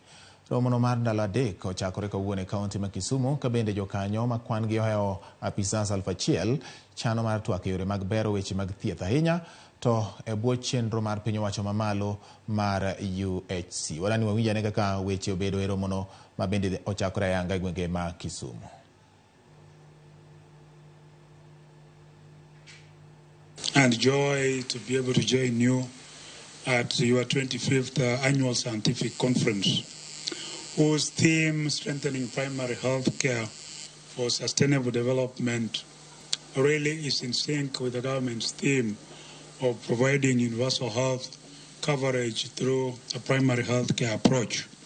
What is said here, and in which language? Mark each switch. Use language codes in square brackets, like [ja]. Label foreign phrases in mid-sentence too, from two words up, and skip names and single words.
[luo] Romono mar ndalo adek ochakore kawuono e kaunti ma Kisumu ka bende jokanyo ma kwan gi ohewo apisas 1,000 chano mar twak yore mag bero weche mag thieth ahinya to e bwo chenro mar piny owacho mamalo mar UHC. Wadani wawinjane kaka weche obedo e romono ma bende ochakore ayanga e gwenge ma Kisumu. [en] And joy to be able to join you at your 25th annual scientific conference, whose theme, strengthening primary health care for sustainable development, really is in sync with the government's theme of providing universal health coverage through a primary health care approach.